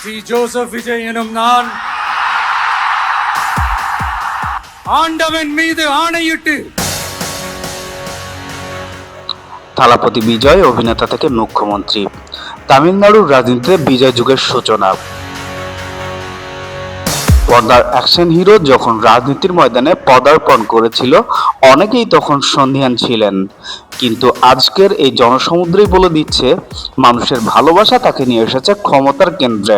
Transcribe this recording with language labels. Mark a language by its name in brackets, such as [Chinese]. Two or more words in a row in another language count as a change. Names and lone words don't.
[Tamil] சி ஜோசப் விஜய் எனும் நான் ஆண்டவன் மீது ஆணையிட்டு [Bangla] থালাপতি বিজয় অভিনেতা থেকে মুখ্যমন্ত্রী, তামিলনাড়ুর রাজনীতিতে বিজয় যুগের সূচনা। পর্দার অ্যাকশন হিরো যখন রাজনীতির ময়দানে পদার্পণ করেছিল, অনেকেই তখন সন্দিহান ছিলেন, কিন্তু আজকের এই জনসমুদ্রই বলে দিচ্ছে মানুষের ভালোবাসা তাকে নিয়ে এসেছে ক্ষমতার কেন্দ্রে।